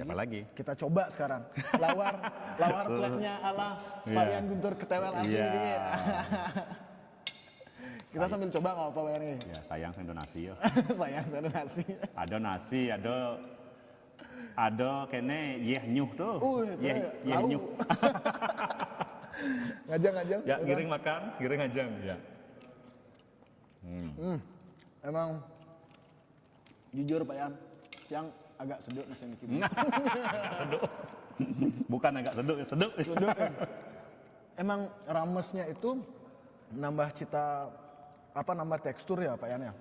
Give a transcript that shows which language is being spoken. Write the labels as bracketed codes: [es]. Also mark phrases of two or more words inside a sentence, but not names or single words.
[id] Siapa lagi? Kita coba sekarang. Lawar pleknya ala Pak Yan Guntur Ketewel asli ini. Kita sambil coba nggak apa-apa Pak Yan ini? Ya sayang saya donasi ya. Sayang saya donasi. Ada nasi, [ban] ada kene yeh nyuh tuh. Yeh nyuh. Ngajang. [id] Ya giring makan, [ban] giring ngajang [id] ya. Emang jujur Pak Yan, yang agak seduk nasi ini. Seduk. Bukan agak seduk, seduk. Emang ramesnya itu nambah cita nambah tekstur ya Pak Yan ya?